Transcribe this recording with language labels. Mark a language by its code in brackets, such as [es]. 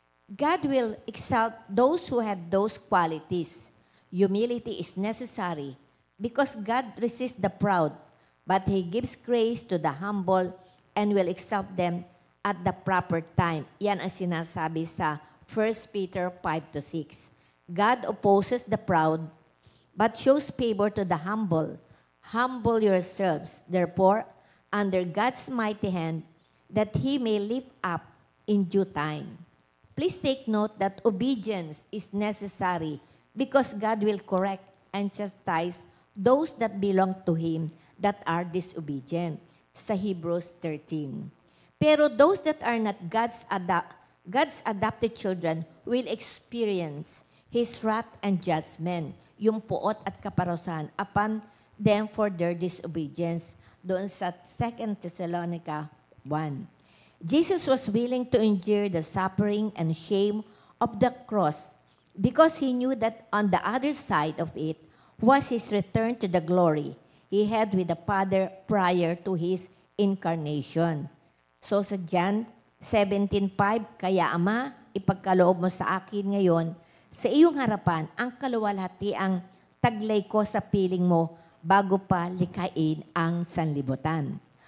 [en] God will exalt those who have those qualities. Humility is necessary because God resists the proud, but He gives grace to the humble and will exalt them at the proper time. [tl] Yan ang sinasabi sa 1 Peter 5 to 6. [en] God opposes the proud, but shows favor to the humble. Humble yourselves, therefore, under God's mighty hand, that He may lift up in due time. Please take note that obedience is necessary because God will correct and chastise those that belong to Him that are disobedient. [tl] Sa [en] Hebrews 13. [tl] Pero [en] those that are not God's adopted children will experience His wrath and judgment, [tl] yung puot at kaparusahan [en] upon them for their disobedience. [tl] Doon sa 2 Thessalonica 1. [en] Jesus was willing to endure the suffering and shame of the cross because He knew that on the other side of it was His return to the glory He had with the Father prior to His incarnation. So [tl] sa John 17:5, kaya Ama, ipagkaloob mo sa akin ngayon sa iyong harapan ang kaluwalhatiang taglay ko sa piling mo bago pa likhain ang sanlibutan.